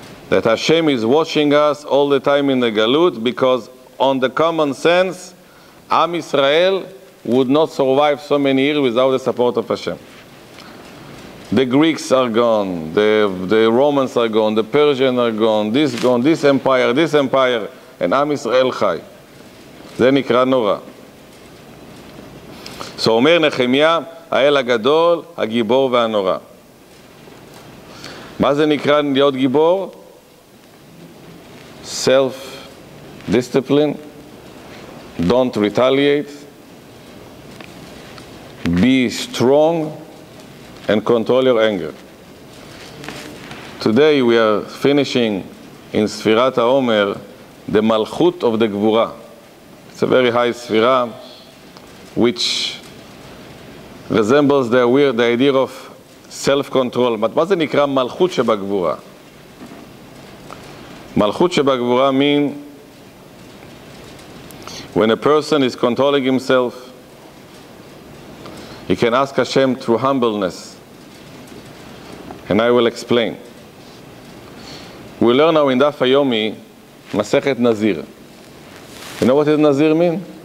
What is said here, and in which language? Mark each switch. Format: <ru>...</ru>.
<en>That Hashem is watching us all the time in the Galut, because on the common sense, Am Yisrael would not survive so many years without the support of Hashem. The Greeks are gone, the Romans are gone, the Persians are gone, this empire, and Am Yisrael חי.</en> <he>זה נקרא נורא. So אומר נחמיה, האל הגדול, הגיבור והנורא. מה זה נקרא להיות גיבור?</he> <en>Self-discipline, don't retaliate, be strong, and control your anger. Today we are finishing in Sfirat HaOmer the malchut of the gvura. It's a very high sphira, which resembles the idea of self-control.</en> <he>But מה זה נקרא מלכות שבגבורה?</he> <en>מלכות שבגבורה means when a person is controlling himself, he can ask Hashem through humbleness. And I will explain. We learn now in Daf Hayomi, Masechet Nazir. You know what does Nazir mean?</en>